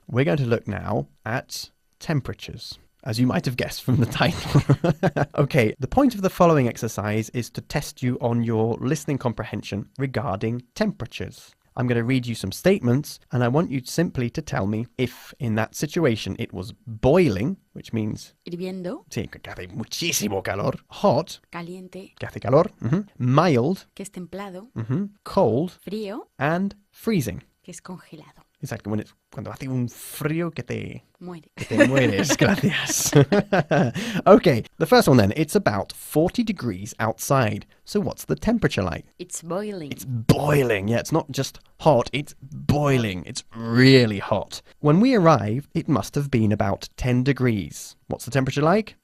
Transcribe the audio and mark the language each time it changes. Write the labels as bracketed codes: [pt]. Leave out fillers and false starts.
[en] We're going to look now at temperatures, as you might have guessed from the title. Okay, the point of the following exercise is to test you on your listening comprehension regarding temperatures. I'm going to read you some statements, and I want you simply to tell me if in that situation it was boiling, which means... [es] Hirviendo. Sí, que hace muchísimo calor. [en] Hot. [es] Caliente. Que hace calor. [en] Mild. [es] Que es templado. [en] Cold. [es] Frío. [en] And freezing. [es] Que es congelado. Exacto, cuando hace un frío que te mueres. [en] Gracias. Okay, the first one then. It's about 40 degrees outside. So what's the temperature like? It's boiling. It's boiling. Yeah, it's not just hot, it's boiling. It's really hot. When we arrived, it must have been about 10 degrees. What's the temperature like?